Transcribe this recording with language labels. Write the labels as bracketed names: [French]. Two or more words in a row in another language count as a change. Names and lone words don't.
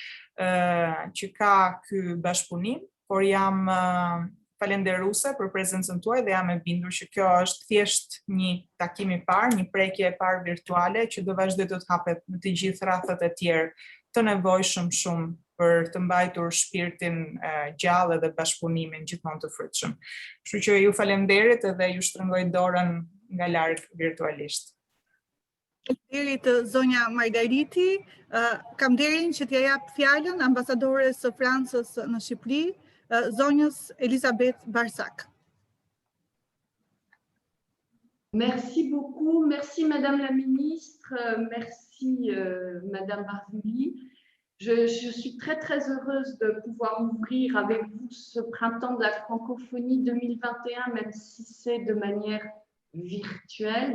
[Albanian] që ka ky bashkëpunim, por jam falenderuese për prezencën tuaj dhe jam e bindur që kjo është thjesht një takim i parë, një prekje e parë virtuale që do vazhdoj të hapet në të gjithë rrethat e tjerë të nevojshëm shumë për të mbajtur shpirtin gjallë dhe bashkëpunimin gjithmonë të frytshëm. Kështu që ju falenderit edhe ju shtrëngoj dorën nga larg virtualisht. Faleminderit zonja Margariti. Kam nderin që t'ja jap fjalën ambasadores së Francës në Shqipëri, zonjës Elisabeth Barsac. [French] Merci beaucoup, merci Madame la Ministre, merci Madame Barzouli. Je suis très très heureuse de pouvoir ouvrir avec vous ce printemps de la francophonie 2021, même si c'est de manière virtuelle.